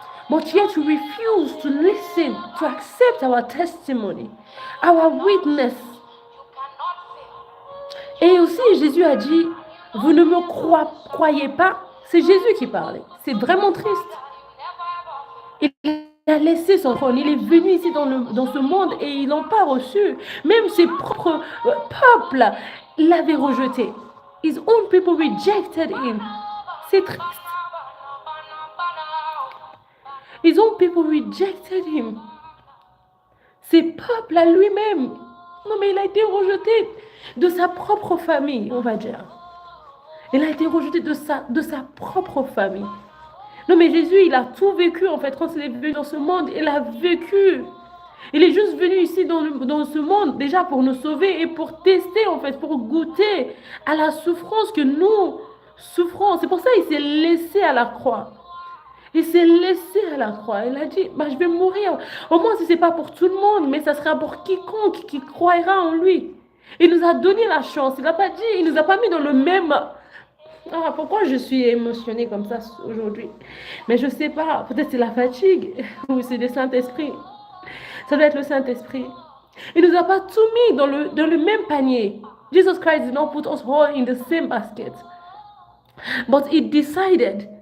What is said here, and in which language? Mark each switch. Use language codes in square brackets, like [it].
[en] But yet you refuse to listen, to accept our testimony, our witness. [fr] Et aussi, Jésus a dit, vous ne me croyez pas. C'est Jésus qui parlait. C'est vraiment triste. Il a laissé son trône. Il est venu ici dans ce monde et ils l'ont pas reçu. Même ses propres peuples l'avaient rejeté. [en] His own people rejected him. [fr] C'est triste. [en] His own people rejected him. [fr] Ses peuples à lui-même. Non, mais il a été rejeté de sa propre famille, on va dire. Il a été rejeté de sa propre famille. Non, mais Jésus, il a tout vécu, en fait, quand il est venu dans ce monde. Il a vécu. Il est juste venu ici dans ce monde, déjà pour nous sauver et pour tester, en fait, pour goûter à la souffrance que nous souffrons. C'est pour ça qu'il s'est laissé à la croix. Il s'est laissé à la croix. Il a dit, je vais mourir. Au moins, si ce n'est pas pour tout le monde, mais ça sera pour quiconque qui croira en lui. Il nous a donné la chance. Il n'a pas dit, il ne nous a pas mis dans le même... Ah, pourquoi je suis émotionnée comme ça aujourd'hui? Mais je ne sais pas, peut-être c'est la fatigue ou c'est le Saint-Esprit. Ça doit être le Saint-Esprit. Il ne nous a pas tout mis dans le même panier. [en] Jesus Christ did not put us all in the same basket. But he decided